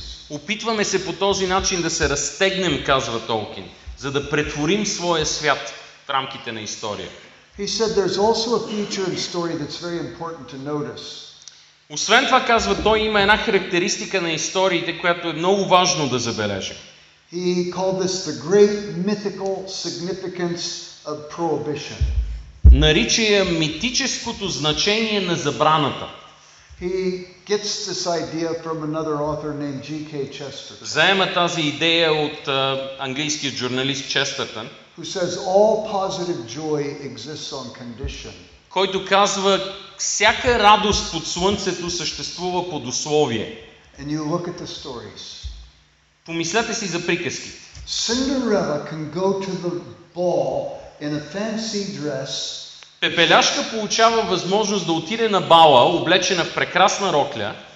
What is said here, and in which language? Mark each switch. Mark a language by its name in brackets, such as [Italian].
[Bulgarian] Опитваме се по този начин да се разтегнем, казва Толкин, за да претворим своя свят в рамките на история. [English] He said there's also a feature in story that's very important to notice. [Bulgarian] Освен това, казва той, има една характеристика на историите, която е много важно да забележим. [English] He called this the great mythical significance of prohibition. [Bulgarian] Нарича я митическото значение на забраната. [English] He gets this idea from another author named G.K. Chesterton. [Bulgarian] Заема тази идея от английския журналист Честъртън, [English] who says all positive joy exists on condition. [Bulgarian] Който казва, всяка радост под слънцето съществува под условие. [English] And you look at the stories. [Bulgarian] Помислете си за приказките. [English] Cinderella can go to the ball in a fancy dress. [Bulgarian] Пепеляшка получава възможност да отиде на бала, облечена в прекрасна рокля.